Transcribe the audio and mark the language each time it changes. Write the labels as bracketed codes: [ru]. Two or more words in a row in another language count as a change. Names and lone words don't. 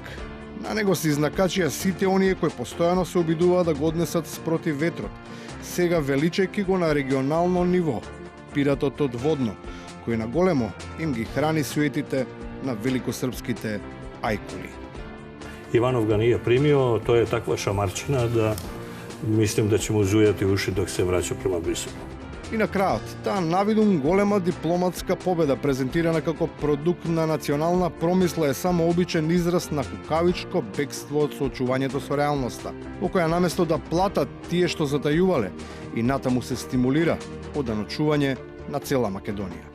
[mk] На него се изнакачија сите оние кои постојано се обидуваат да го однесат спротив ветрот, сега величајќи го на регионално ниво, пиратот од Водно, кој на големо им ги храни суетите на великосрпските ајкули. [sr] Иванов ga nije primio, to je takva šamarčina da mislim da će mu zujati uši dok se vraća prema Briselu. [mk] И на крајот, таа навидум голема дипломатска победа презентирана како продукт на национална промисла е само обичен израз на кукавичко бегство од соочувањето со реалноста, во која наместо да платат тие што затајувале, и натаму се стимулира оданочување на цела Македонија.